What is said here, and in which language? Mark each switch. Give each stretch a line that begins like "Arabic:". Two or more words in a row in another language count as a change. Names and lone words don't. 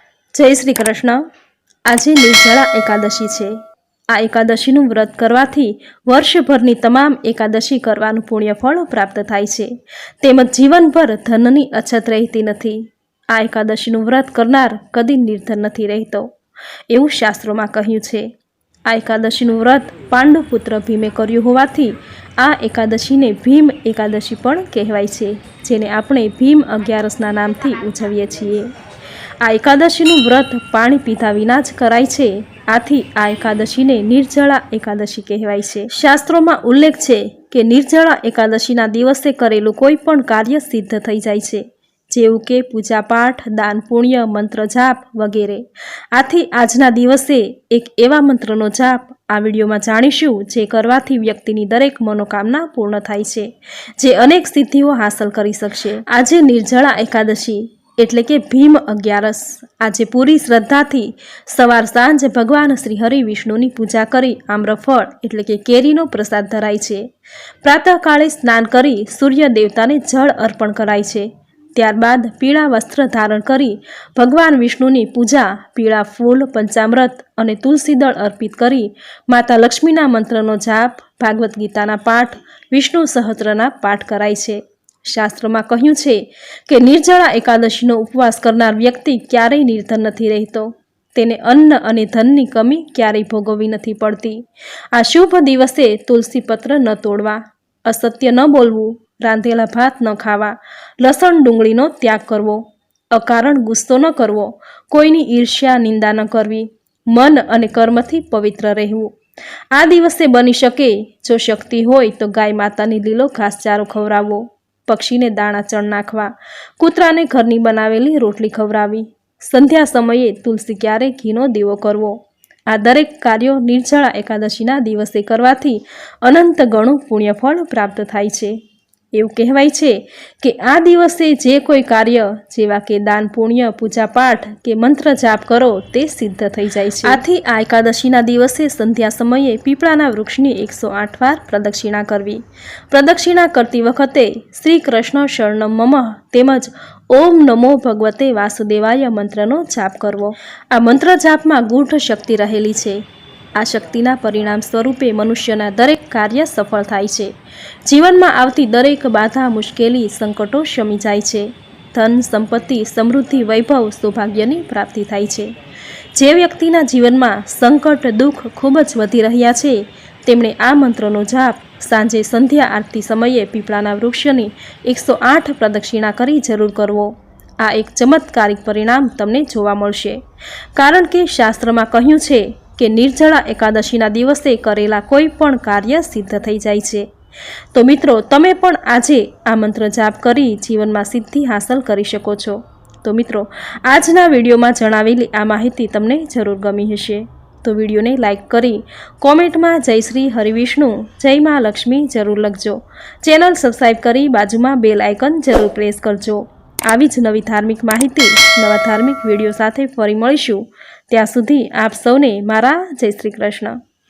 Hindi: जय श्री कृष्ण। आज निर्जला एकादशी है।
Gujarati: આ એકાદશીનું વ્રત કરવાથી વર્ષભરની તમામ એકાદશી કરવાનું પુણ્યફળ પ્રાપ્ત થાય છે। તેમજ જીવનભર ધનની અછત રહેતી નથી। આ એકાદશીનું વ્રત કરનાર કદી નિર્ધન નથી રહેતો એવું શાસ્ત્રોમાં કહ્યું છે। આ એકાદશીનું વ્રત પાંડુપુત્ર ભીમે કર્યું હોવાથી આ એકાદશીને ભીમ એકાદશી પણ કહેવાય છે, જેને આપણે ભીમ 11 નામથી ઉજવીએ છીએ। આ એકાદશીનું વ્રત પાણી પીધા વિના જ કરાય છે। આથી આ એકાદશીને નિર્જળા એકાદશી કહેવાય છે। શાસ્ત્રોમાં ઉલ્લેખ છે કે નિર્જળા એકાદશીના દિવસે કરેલું કોઈ પણ કાર્ય સિદ્ધ થઈ જાય છે, જેવું કે પૂજા પાઠ, દાન પુણ્ય, મંત્ર જાપ વગેરે। આથી આજના દિવસે એક એવા મંત્રનો જાપ આ વિડિયોમાં જાણીશું જે કરવાથી વ્યક્તિની દરેક મનોકામના પૂર્ણ થાય છે, જે અનેક સિદ્ધિઓ હાસિલ કરી શકશે। આજે નિર્જળા એકાદશી એટલે કે ભીમ 11। આજ પૂરી શ્રદ્ધાથી સવાર સાંજ ભગવાન શ્રી હરિ વિષ્ણુની પૂજા કરી આમ્રફળ એટલે કે કેરીનો પ્રસાદ ધરાય છે। પ્રાતઃ કાળે સ્નાન કરી સૂર્ય દેવતાને જળ અર્પણ કરાય છે। ત્યારબાદ પીળા વસ્ત્ર ધારણ કરી ભગવાન વિષ્ણુની પૂજા, પીળા ફૂલ, પંચામૃત અને તુલસીદળ અર્પિત કરી માતા લક્ષ્મીના મંત્રનો જાપ, ભાગવત ગીતાના પાઠ, વિષ્ણુ સહસ્ત્રના પાઠ કરાય છે। શાસ્ત્રોમાં કહ્યું છે કે નિર્જળા એકાદશીનો ઉપવાસ કરનાર વ્યક્તિ ક્યારેય નિર્ધન નથી રહેતો। તેને અન્ન અને ધનની કમી ક્યારેય ભોગવવી નથી પડતી। આ શુભ દિવસે તુલસી પત્ર ન તોડવા, અસત્ય ન બોલવું, રાંધેલા ભાત ન ખાવા, લસણ ડુંગળીનો ત્યાગ કરવો, અકારણ ગુસ્સો ન કરવો, કોઈની ઈર્ષ્યા નિંદા ન કરવી, મન અને કર્મથી પવિત્ર રહેવું। આ દિવસે બની શકે જો શક્તિ હોય તો ગાય માતાને લીલો ઘાસચારો ખવરાવવો, પક્ષીને દાણા ચણ નાખવા, કૂતરાને ઘરની બનાવેલી રોટલી ખવરાવી, સંધ્યા સમયે તુલસી ક્યારે ઘીનો દીવો કરવો। આ દરેક કાર્યો નિર્જળા એકાદશીના દિવસે કરવાથી અનંત ગણું પુણ્યફળ પ્રાપ્ત થાય છે। એવું કહેવાય છે કે આ દિવસે જે કોઈ કાર્ય જેવા કે દાન પુણ્ય, પૂજા પાઠ કે મંત્ર જાપ કરો તે સિદ્ધ થઈ જાય છે। આથી આ એકાદશીના દિવસે સંધ્યા સમયે પીપળાના વૃક્ષની 108 વાર પ્રદક્ષિણા કરવી। પ્રદક્ષિણા કરતી વખતે
Sanskrit: श्री कृष्ण शरणम मम
Gujarati: તેમજ
Sanskrit: ओम नमो भगवते वासुदेवाय
Gujarati: મંત્રનો જાપ કરવો। આ મંત્ર જાપમાં ગૂઢ શક્તિ રહેલી છે. આ શક્તિના પરિણામ સ્વરૂપે મનુષ્યના દરેક કાર્ય સફળ થાય છે। જીવનમાં આવતી દરેક બાધા, મુશ્કેલી, સંકટો શમી જાય છે। ધન, સંપત્તિ, સમૃદ્ધિ, વૈભવ, સૌભાગ્યની પ્રાપ્તિ થાય છે। જે વ્યક્તિના જીવનમાં સંકટ, દુઃખ ખૂબ જ વધી રહ્યા છે તેમણે આ મંત્રનો જાપ સાંજે સંધ્યા આરતી સમયે પીપળાના વૃક્ષની 108 પ્રદક્ષિણા કરી જરૂર કરવો। આ એક ચમત્કારિક પરિણામ તમને જોવા મળશે, કારણ કે શાસ્ત્રમાં કહ્યું છે કે નિર્જળા એકાદશીના દિવસે કરેલા કોઈ પણ કાર્ય સિદ્ધ થઈ જાય છે। તો મિત્રો, તમે પણ આજે આ મંત્ર જાપ કરી જીવનમાં સિદ્ધિ હાસિલ કરી શકો છો। તો મિત્રો, આજના વિડિયોમાં જણાવેલી આ માહિતી તમને જરૂર ગમી હશે। તો વિડિયોને લાઇક કરી કૉમેન્ટમાં જય શ્રી હરિવિષ્ણુ, જય મા લક્ષ્મી જરૂર લખજો। ચેનલ સબ્સ્ક્રાઇબ કરી બાજુમાં
English: bell icon
Gujarati: જરૂર પ્રેસ કરજો। આવી જ નવી ધાર્મિક માહિતી, નવા ધાર્મિક વિડીયો સાથે ફરી મળીશું। ત્યાં સુધી આપ સૌને મારા જય શ્રી કૃષ્ણ।